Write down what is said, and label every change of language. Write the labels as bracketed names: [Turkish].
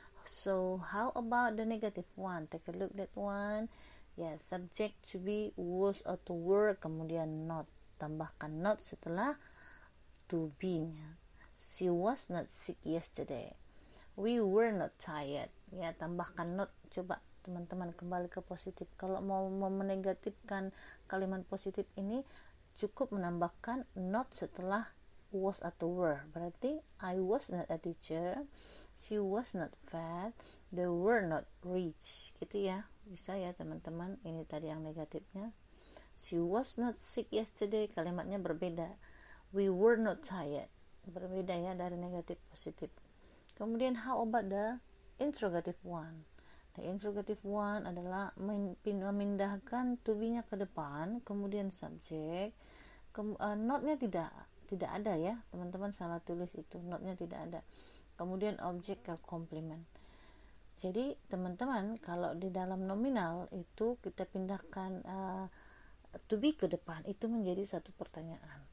[English] So, how about the negative one? Take a look at that one. [Indonesian] Ya, subject to be, was atau were, kemudian not. Tambahkan not setelah to be-nya. [English] She was not sick yesterday. We were not tired. [Indonesian] Ya, tambahkan not. Coba teman-teman kembali ke positif. Kalau mau menegatifkan kalimat positif ini, cukup menambahkan not setelah was atau were. [English] Berarti I was not a teacher, she was not fat, they were not rich. [Indonesian] Gitu ya. Bisa ya teman-teman. Ini tadi yang negatifnya. [English] She was not sick yesterday, [Indonesian] kalimatnya berbeda. [English] We were not tired, [Indonesian] berbeda ya dari negatif positif. [English] Kemudian how about the interrogative one? The interrogative one [Indonesian] adalah memindahkan to be-nya ke depan, kemudian subjek. Not-nya tidak ada ya teman-teman, salah tulis itu, not-nya tidak ada. Kemudian objek ke complement. Jadi teman-teman kalau di dalam nominal itu kita pindahkan to be ke depan, itu menjadi satu pertanyaan.